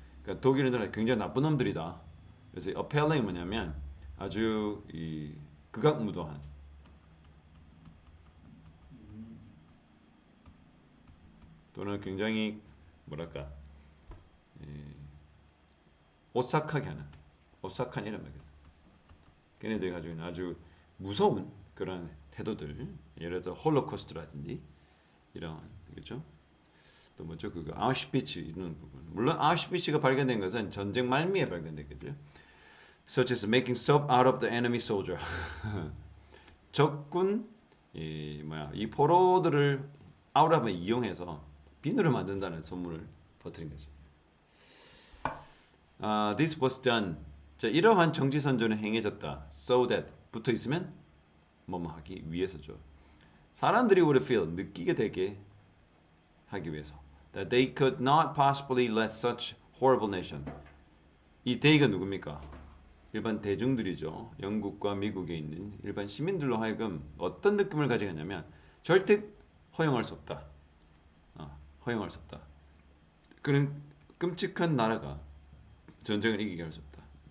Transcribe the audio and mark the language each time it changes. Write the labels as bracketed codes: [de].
[ko] 그러니까 독일인들은 굉장히 나쁜 놈들이다. 그래서 appalling이 뭐냐면 아주 이 극악무도한 또는 굉장히 뭐랄까 오싹하게 하는 오싹한 이런 말이에요. 걔네들이 가지고 있는 아주 무서운 그런 태도들, 예를 들어 홀로코스트라든지 이런 그렇죠? 또 뭐죠? 그거 아우슈비츠 이런 부분. 물론 아우슈비츠가 발견된 것은 전쟁 말미에 발견됐겠죠. [en] Such as making soap out of the enemy soldier. [ko] 적군 이 포로들을 아우라마 이용해서 비누를 만든다는 소문을 퍼뜨린 거죠. [en] This was done. [ko] 자, 이러한 정치 선전은 행해졌다. [en] So that [ko] 붙어 있으면 뭐뭐 하기 위해서죠. 사람들이 [en] would feel [ko] 느끼게 되게 하기 위해서. [en] That they could not possibly let such horrible nation. [ko] 이 they가 누굽니까? 일반 대중들이죠. 영국과 미국에 있는 일반 시민들로 하여금 어떤 느낌을 가지게 하냐면 절대 허용할 수 없다. 허용할 수 없다. 그런 끔찍한 나라가 전쟁을 이기게 할 수 없다.